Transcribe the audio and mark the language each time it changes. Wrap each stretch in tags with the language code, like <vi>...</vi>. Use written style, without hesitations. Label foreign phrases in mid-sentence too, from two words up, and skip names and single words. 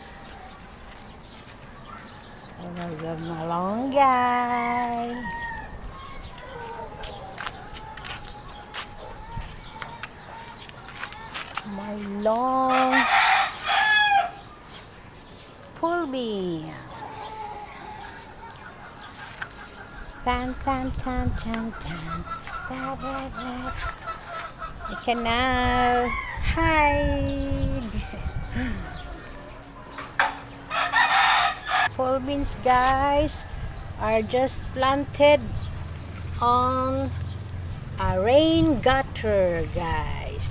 <en>There's a malunggay. My long pole beans. Tan tan tan tan tan. Da, da, da. You can now hide. Pole beans, guys, are just planted on a rain gutter, guys.</en>